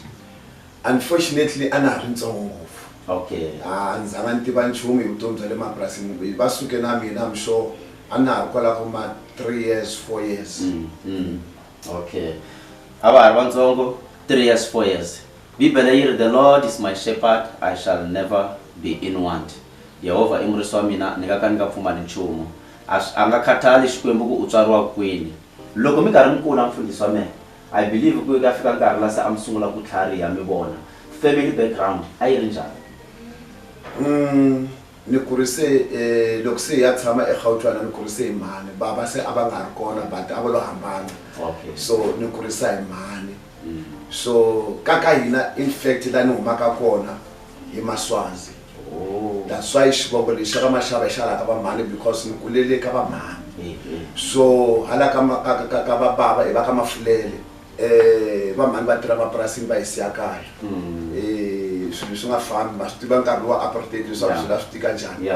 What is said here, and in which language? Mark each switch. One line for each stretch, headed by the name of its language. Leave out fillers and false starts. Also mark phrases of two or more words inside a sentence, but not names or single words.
Tsonga: Unfortunately a na ha ri ntsongo ngopfu. Okay. Ndzi nga ni tiva nchumu hi vutomi bya le mapurasini va suke na mina
English: I'm sure
Tsonga: a na ha ri kwala ku ma
English: 3 years 4 years.
Tsonga: Okay. A va ha ri vantsongo
English: 3 years 4 years.
Tsonga: Bibele yi ri
English: the Lord is my shepherd, I shall never be in want.
Tsonga: Yehova i murisi wa mina ni nga ka ni nga pfumali nchumu. A nga khatali xikwembu ku u tswariwa kwini. Loko mi karhi mi kula mfundhisi wa mina
English: I believe
Tsonga: ku ka fika nkarhi la se a mi sungula ku tlhariha mi vona
English: family background
Tsonga: a yi ri njhani? Ni kurise loko se ya tshama eGauteng ni kurise hi mhani baba se a va nga ri kona but a va lo hambana. Okay. So ni kurisa hi mhani. So ka hina
English: in fact
Tsonga: la ni humaka kona hi Maswazi.
English: That's why
Tsonga: xivongo lexi ka Mashava xa la ka va mhani because ni kulele ka va mhani. So hala ka va baba i va ka Mafulele va mhani va tirha mapurasini va hi siya kaya. Swilo swi nga fambi va swi tiva nkarhi wa apartheid leswaku swi la swi tika njhani.